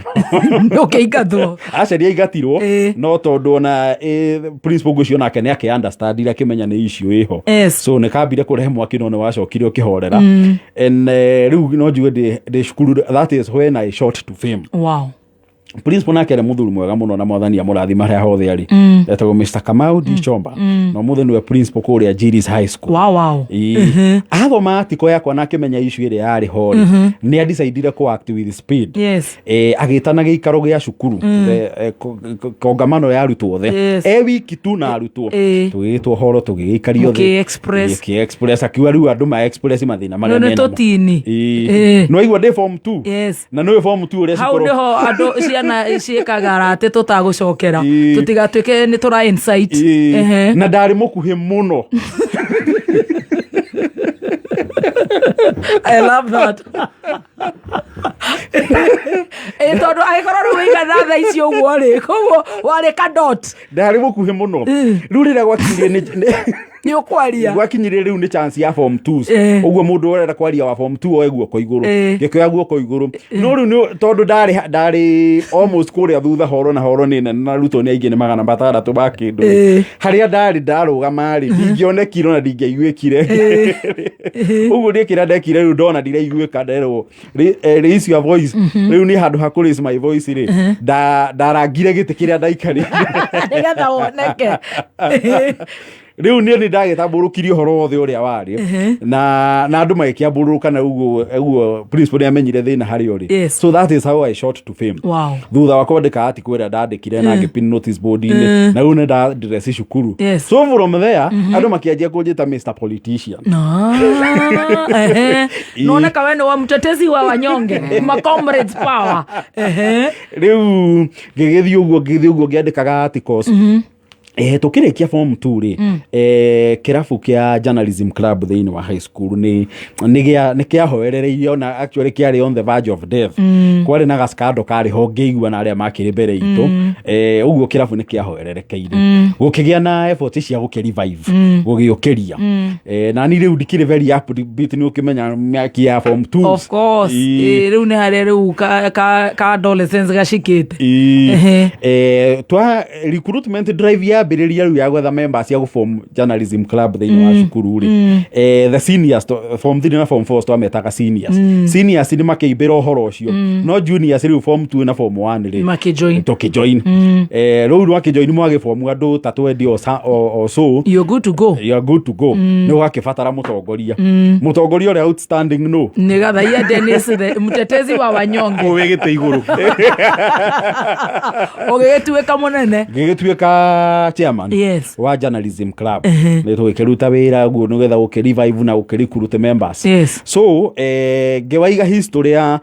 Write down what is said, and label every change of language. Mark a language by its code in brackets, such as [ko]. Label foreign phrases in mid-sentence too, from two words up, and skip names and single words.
[ki] ũkĩingathwo acaria ingatirwo no tondũ ona principal ũcio nake nĩ akĩ-understand ire akĩmenya nĩ issue ĩho so nĩ kambire kũrehe mwaki no nĩ wacokire ũkĩhorera and rĩu no njuge ndĩ cukuru [en] that is when I shot to fame. [ki] Principal nake arĩ mũthuri mwega mũno na mwathani amũrathima harĩa hothe arĩ etagwo Mr. Kamau D. Chomba no mũthĩ nĩwe principal kũrĩa Jiris High School athoma article yakwa na akĩmenya issue ĩrĩa yarĩ ho nĩ decidire ku [en] act with speed [ki] agĩtana gĩikaro gĩa cukuru kongamano ya arutwo othe wiki tu na arutwo tũgĩtwo horo tũgĩgĩikario thĩ express akiuga rĩu andũ ma express mathĩna marĩa mena no igua ndĩ form 2 na nĩwe form 2 ũrĩa hau nĩho andũ ciana ciĩkaga atĩ tũtagũcokera tũtigatuĩke nĩ tũra insight na ndarĩ mũkuhĩ mũno [en] I love that [ki] tondũ agĩkorwo rĩu wĩigana thaa ici ũguo rĩ koguo warĩ ka dot ndarĩ mũkuhĩ mũno rĩu rĩrĩa gwakinyire nĩ ũkwaria gwakinyire rĩu nĩ chance ya form 2 ũguo mũndũ ũrenda kwaria wa form 2 oe guoko igũrũ gĩkĩoya guoko igũrũ no rĩu tondũ ndarĩ almost kũrĩa thutha horo na horo nĩ nene na rutwo nĩ aingĩ nĩ 600 ba kĩndũ harĩa ndarũgama rĩ ndingĩonekire na ndingĩaiguĩkire ũguo nĩ kĩrĩa ndekire rĩu ndona ndiraiguĩka nderwo [en] raise your voice [ki] rĩu nĩ handũ ha [en] raise my voice [ki] rĩ ndarangire gĩtĩ kĩrĩa ndaikarire nĩgetha woneke rĩu nĩ ndagĩtambũrũkirie ũhoro wothe ũrĩa warĩ na andũ magĩkĩambũrũka na ũguo principal nĩamenyire thĩna harĩa ũrĩ [en] so that is how I shot to fame [ki] thutha wa kwandĩka article ĩrĩa ndandĩkire na ngĩpin [en] notice board [ki] inĩ na rĩu nĩ ndadress cukuru [en] so from there [ki] andũ makĩanjia kũnjĩta Mr. Politician noneka we nĩ wa [sw] mtetezi wa wanyonge [ki] ma comrades power rĩu ngĩgĩthiĩ ũguo ngĩandĩkaga articles tukĩrĩkia form 2 rĩ kĩrabu kĩa [en] journalism club [ki] thĩinĩ wa high school nĩ kĩahoerereirio na actually kĩarĩ [en] on the verge of death [ki] kwarĩ na gaskando karĩ ho ngĩigua na arĩa makĩrĩ mbere itũ ũguo kĩrabu nĩ kĩahoererekeire gũkĩgĩa na effort cia gũkĩrevive gũgĩũkĩria na ni rĩu ndikĩrĩ [en] very upbeat [ki] nĩ ũkĩmenya mĩaki ya form 2 [en] of course [ki] rĩu nĩ harĩa rĩu ka adolescence gacikĩte twa [en] recruitment drive [ki] ya ambĩrĩria rĩu ya gwetha members ya form [en] journalism club [ki] thĩinĩ wa cukuru rĩ [en] the seniors [ki] form 3 na form 4 twametaga seniors nĩ makĩimbĩra ũhoro ũcio no juniors rĩu form 2 na form 1 rĩ tũkĩjoin rĩu wakĩjoin mwagĩform andũ 320 or so [en] you're good to go [ki] nĩ ũgakĩbatara mũtongoria ũrĩa outstanding no nĩ Gathaiya Dennis [sw] mtetezi wa wanyonge [ki] ũwe gĩtĩ igũrũ ũgĩtuĩka mũnene ngĩgĩtuĩka chairman wa [en] journalism club [ki] nĩ tũgĩkĩruta wĩra guo nĩgetha gũkĩrevive na gũkĩrecruit members so ngĩwaiga history ya